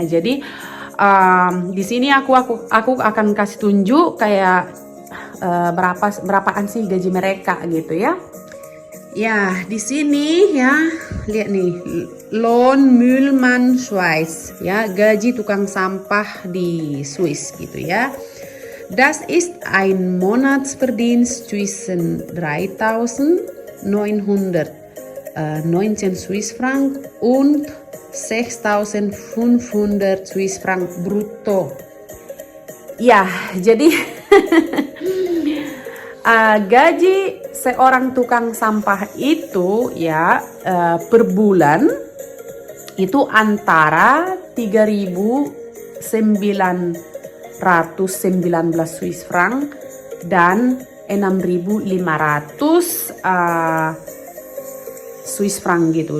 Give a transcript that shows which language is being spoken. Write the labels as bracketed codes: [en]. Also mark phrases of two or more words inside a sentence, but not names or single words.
[id] Jadi di sini aku akan kasih tunjuk kayak berapaan sih gaji mereka gitu ya. Ya, di sini ya, lihat nih, [de] Lohnmüllmann Schweiz [id] ya, gaji tukang sampah di Swiss gitu ya. [de] Das ist ein Monatsverdienst zwischen 3.919 [en] Swiss Franc [de] und 6.500 [en] Swiss Franc [de] brutto. [id] Ya, jadi gaji seorang tukang sampah itu ya per bulan itu antara 3.919 [en] Swiss franc [id] dan 6.500 [en] Swiss franc [id] gitu.